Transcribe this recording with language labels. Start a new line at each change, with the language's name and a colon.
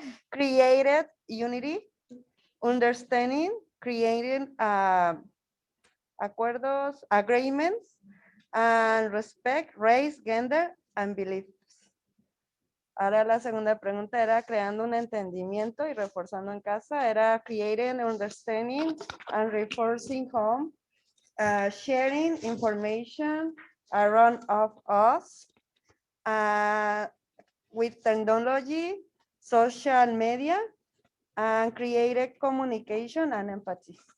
English: Created unity, understanding, creating acuerdos, agreements, and respect, race, gender, and beliefs.
Spanish: Ahora la segunda pregunta era creando un entendimiento y reforzando en casa.
English: Era creating, understanding, and reinforcing home. Sharing information around of us with technology, social media, and creative communication and empathy.